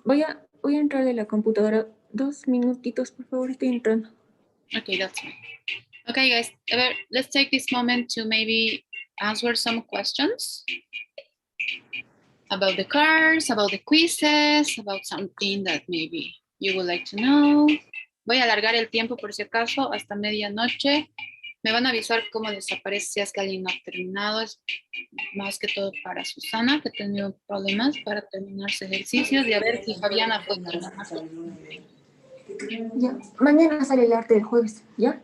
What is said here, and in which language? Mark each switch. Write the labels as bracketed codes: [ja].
[es] Voy a entrar de la computadora 2 minutitos, por favor, estoy entrando. [en] Okay, that's fine. Okay, guys, let's take this moment to maybe answer some questions about the cards, about the quizzes, about something that maybe you would like to know. [es] Voy a alargar el tiempo por si acaso hasta medianoche. Me van a avisar cómo desaparece si es que alguien no ha terminado. Es más que todo para Susana, que ha tenido problemas para terminar sus ejercicios, y a ver si Fabiana puede terminar. Ya, mañana sale el arte del jueves, ¿ya?